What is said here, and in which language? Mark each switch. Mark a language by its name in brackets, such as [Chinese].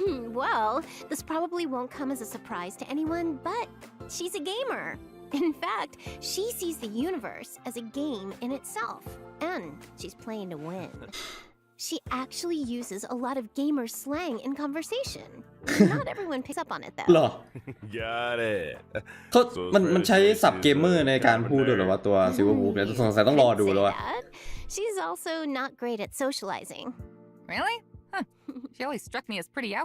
[English] Well, this probably won't come as a surprise to anyone, but she's a gamer. In fact, she sees the universe as a game in itself, and she's playing to win. She actually uses a lot of gamer slang in conversation. Not everyone picks up on it [Thai] เหร [English] though. [Thai] อ [English] Got it. [Thai] เขามันใช้ศัพท์เกมเมอร์ในการพูดด้วยเหรอว่าตัวซิลเวอร์วูฟเนี่ยสงสัยต้องรอดูแล้วอะ [English] She's also not great at socializing. Really? Huh. She always struck me as pretty